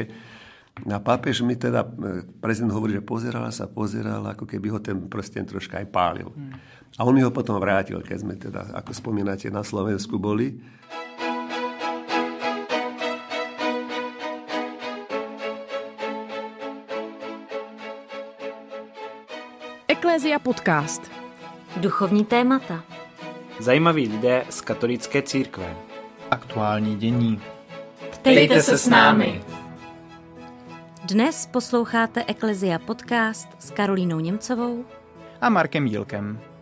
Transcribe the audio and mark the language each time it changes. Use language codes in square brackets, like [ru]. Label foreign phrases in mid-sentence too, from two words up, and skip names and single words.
[sk] A pápež mi teda, prezident hovorí, že pozeral, ako keby ho ten prsteň troška aj pálil. A on mi ho potom vrátil, keď sme teda, ako spomínate, na Slovensku boli. [cs] Eklézia podcast. Duchovní témata. Zajímaví lidé z katolické církve. Aktuální dění. Ptejte se s námi. Dnes posloucháte Eklézia podcast s Karolínou Němcovou A Markem Jílkem.